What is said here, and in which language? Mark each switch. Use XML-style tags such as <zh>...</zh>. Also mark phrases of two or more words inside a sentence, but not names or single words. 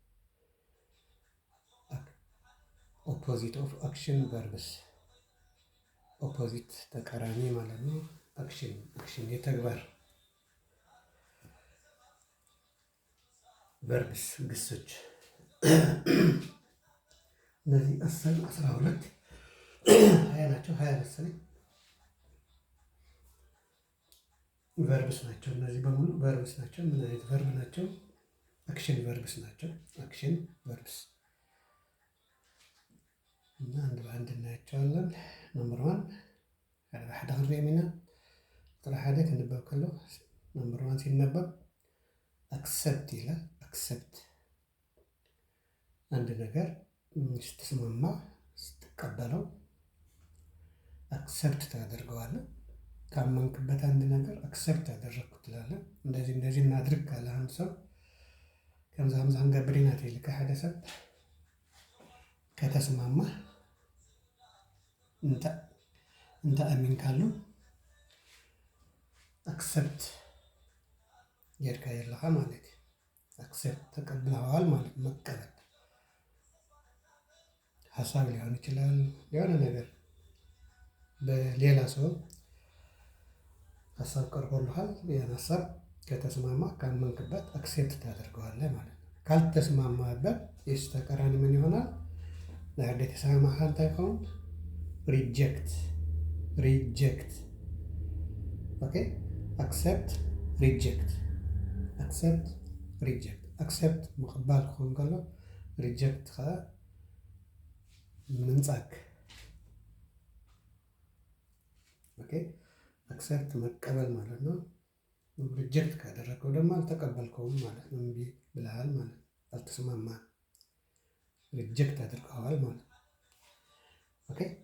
<en>opposite of action verbs</en> <am>ኦፖዚት ተቃራኒ ማለት ነው። አክሽን የተግባር ቨርብስ ግሶች እነዚህ 12 20 ናቸው። 20 መሰለኝ ቨርብስ ናቸው። እነዚህ በሙሉ ቨርብስ ናቸው። ምን አይነት ቨርብ ናቸው?</am> <en>action verbs</en> <am>ናቸው።</am> <en>action verbs</en> <am>እና አንድ በአንድ እናያቸዋለን። ነምበር 1</am> <ti>ሓደ ክንሪኦም ኢና ጥራ ሓደ ክንበብ ከሎ</ti> <am>ነምበር 1 ሲነበብ አክሰፕት ይላል። አክሰፕት አንድ ነገር ስትስማማ ስትቀበለው አክሰፕት ታደርገዋለህ። ካመንክበት አንድ ነገር አክሰፕት አደረግኩ ትላለህ። እንደዚህ እናድርግ ካለ አንድ ሰው</am> <ti>ከምዛ ክንገብር ኢና ተይልካ ሓደ ሰብ ከተስማማ እንተ ኣሚንካሉ አክሰፕት ጌርካ የለኻ ማለት እዩ።</ti> <am>አክሰፕት ተቀብለዋል ማለት መቀበል ሀሳብ ሊሆን ይችላል። የሆነ ነገር በሌላ ሰው ሀሳብ ቀርቦልሃል። ያን ሀሳብ ከተስማማ ካመንክበት አክሴፕት ታደርገዋለህ ማለት ነው። ካልተስማማበት የሱ ተቃራኒ ምን ይሆናል? ለአንድ የተስማማህ</am> <ti>እንታይ ይኸውን?</ti> <en>reject okay. accept reject accept</en> <ti>ምቕባል ክኸውን ከሎ ሪጀክት ከዓ</ti> <am>ምንጻግ ኦኬ። አክሰፕት መቀበል ማለት ነው። ሪጀክት ካደረገው ደግሞ አልተቀበልከውም ማለት ነው። እምቢ ብለሃል ማለት ነው። አልተስማማህም፣ ሪጀክት አድርገዋል ማለት ነው። ኦኬ።</am>